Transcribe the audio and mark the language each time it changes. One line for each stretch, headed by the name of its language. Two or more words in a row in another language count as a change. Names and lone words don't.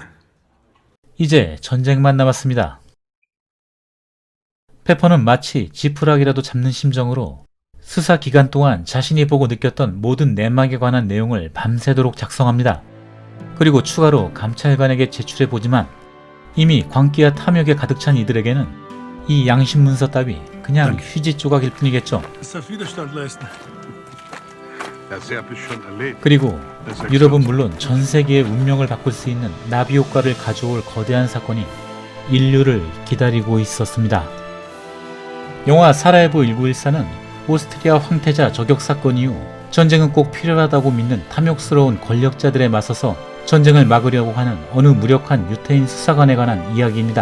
Korean: 이제 전쟁만 남았습니다. 페퍼는 마치 지푸라기라도 잡는 심정으로 수사 기간 동안 자신이 보고 느꼈던 모든 내막에 관한 내용을 밤새도록 작성합니다. 그리고 추가로 감찰관에게 제출해보지만 이미 광기와 탐욕에 가득 찬 이들에게는 이 양심 문서 따위 그냥 휴지 조각일 뿐이겠죠.
German: Es darf Widerstand leisten.
Korean: 그리고 유럽은 물론 전 세계의 운명을 바꿀 수 있는 나비 효과를 가져올 거대한 사건이 인류를 기다리고 있었습니다. 영화 사라예보 1914는 오스트리아 황태자 저격 사건 이후 전쟁은 꼭 필요하다고 믿는 탐욕스러운 권력자들에 맞서서 전쟁을 막으려고 하는 어느 무력한 유태인 수사관에 관한 이야기입니다.